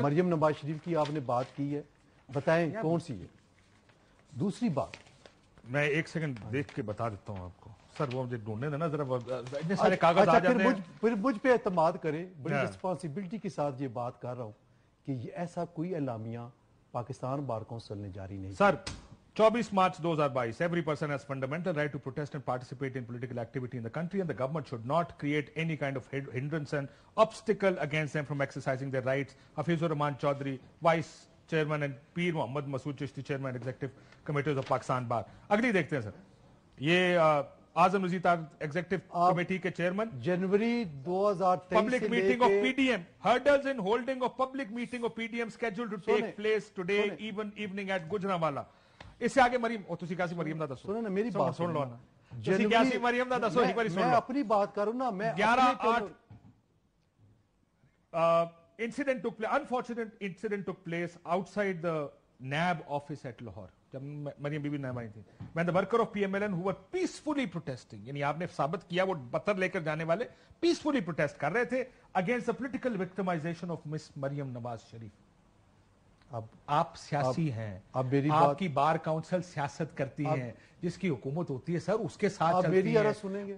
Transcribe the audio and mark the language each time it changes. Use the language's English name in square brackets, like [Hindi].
[Urdu] مریم نواز شریف کی آپ نے بات کی ہے، بتائیں کون سی ہے؟ دوسری بات، میں ایک سیکنڈ دیکھ کے بتا دیتا ہوں آپ کو۔ سر وہ مجھے ڈھونڈنے دینا ذرا، اتنے سارے کاغذ آ جاتے ہیں۔ پھر مجھ پہ اعتماد کریں، بڑی رسپانسبلٹی کے ساتھ یہ بات کر رہا ہوں کہ یہ ایسا کوئی اعلامیہ پاکستان بار کونسل نے جاری نہیں۔ [English] Sir 24 March 2022 every person has fundamental right to protest and participate in political activity in the country and the government should not create any kind of hindrance and obstacle against them from exercising their rights. Hafizur Rahman Chaudhary, Vice Chairman, and Peer Mohammad Masood Chishti, Chairman Executive Committee of Pakistan Bar. [Urdu] اگلی دیکھتے ہیں سر، یہ اعظم رضی executive committee کے chairman, January 2023 [English] Public meeting of P D M, hurdles in holding of public meeting of PDM scheduled to take place today evening at Gujranwala. [Punjabi] اس سے آگے مریم، تسی کیسی مریم دا دسو، [Urdu] سنو نا میری بات سن لو نا، [Punjabi] تسی کیسی مریم دا دسو، [Urdu] ایک باری سن لو۔ میں اپنی بات کروں نا، میں [English] 11/8 incident took place, unfortunate incident took place outside the NAB office at Lahore. [Urdu] جب مریم بی بی نائب آئی تھی، [English] when the worker of PMLN who were peacefully protesting، [Urdu] یعنی آپ نے ثابت کیا وہ پتھر لے کر جانے والے [English] peacefully protest [Urdu] کر رہے تھے [English] against the political victimization of Miss [Urdu] Maryam Nawaz Sharif. آپ سیاسی ہیں, آپ کی بار کاؤنسل سیاست کرتی ہیں, جس کی حکومت ہوتی ہے سر اس کے ساتھ چلتی ہے.